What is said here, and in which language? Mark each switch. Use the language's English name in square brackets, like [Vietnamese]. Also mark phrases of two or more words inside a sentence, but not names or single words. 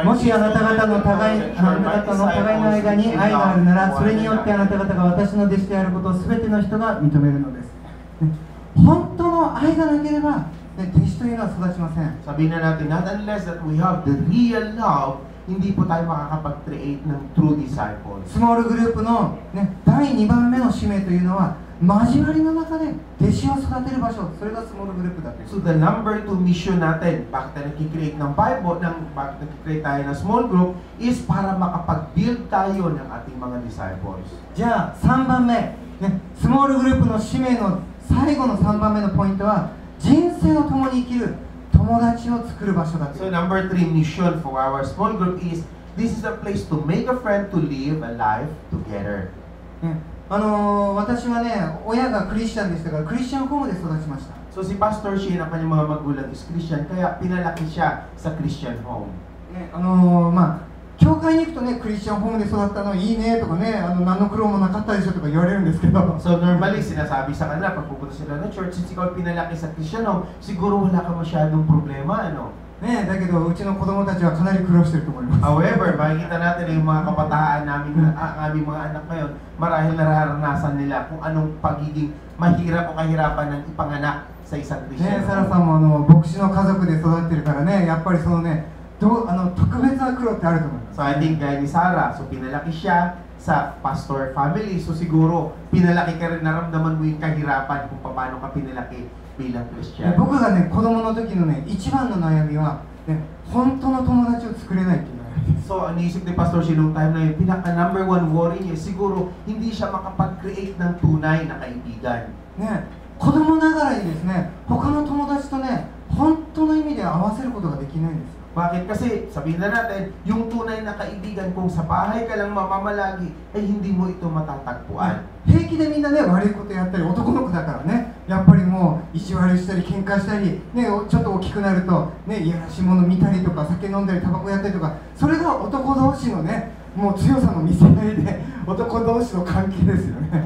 [Japanese] もしあなた方の互いの間に愛があるなら、それによってあなた方が私の弟子であることを全ての人が認めるのです。ね、本当の愛がなければ、ね、弟子というのは育ちません。 [Filipino] Sabihin na natin, [English] not unless that we have the real love, [Filipino] hindi po tayo makakapag-create ng [English] true disciples. [Japanese] スモールグループの、ね、第2番目の使命というのは、交わりの中で弟子を育てる場所、それがスモールグループだという。 [English] So the number 2 mission [Filipino] natin, bakit tayo nag-create ng Bible, bakit nag-create tayo ng [English] small group, [Filipino] is para makapag-build tayo ng ating mga disciples. [Japanese] じゃあ3番目、ね、スモールグループの使命の最後の3番目のポイントは、人生を共に生きる友達を作る場所だという。 [English] So number 3 mission for our small group is, this is a place to make a friend, to live a life together. [Japanese] ね、私はね、親がクリスチャンでしたから、クリスチャンホームで育ちました。 [Filipino] So si Pastor Shane, ang kanyang mga magulang is Christian, kaya pinalaki siya sa [English] Christian home. [Japanese] ね、まあ教会に行くとね、クリスチャンホームで育ったのいいねとかね、何の苦労もなかったでしょとか言われるんですけど、 [Filipino] So normally, sinasabi sa kanila, pag pupunta sila ng church, since ikaw pinalaki sa [English] Christian home, [Filipino] siguro wala ka masyadong problema, ano? [Japanese] ね、だけどうちの子供たちはかなり苦労してると思います。 [Filipino] However, makikita natin na yung mga kabataan namin, ang aming mga anak ngayon, marahil nararanasan nila kung anong pagiging mahirap o kahirapan ng ipanganak sa isang [Japanese] ね、 [Filipino] Christian [Japanese] サラ [Filipino] home. [Japanese] さんも牧師の家族で育ってるからね、やっぱりそのね、特別な苦労ってあると思います。 [English] So I think [Filipino] gaya ni Sarah, so pinalaki siya sa [English] pastor family, [Filipino] so siguro pinalaki ka rin, naramdaman mo yung kahirapan kung paano ka pinalaki bilang [Japanese] ね [Filipino] Christian. [Japanese] 僕がね、子供の時のね、一番の悩みは、ね、本当の友達を作れないっていう悩みです。 [Filipino] So, ang iisip ni Pastor Shane nung time na yun, pinaka [English] number 1 worry [Filipino] niya, siguro hindi siya makapag-create ng tunay na kaibigan. [Japanese] ね、子供ながらにですね、他の友達とね、本当の意味で合わせることができないんですよ。 [Filipino] Bakit? Kasi, sabihin na natin, yung tunay na kaibigan, kung sa bahay ka lang mamamalagi, ay hindi mo ito matatagpuan. [Japanese] 平気でみんなね悪いことやったり、男の子だからね、やっぱりもう意地悪したり喧嘩したり、ね、ちょっと大きくなると、ね、いやらしいもの見たりとか、酒飲んだりタバコやったりとか、それが男同士のねもう強さの見せ合いで、男同士の関係ですよね。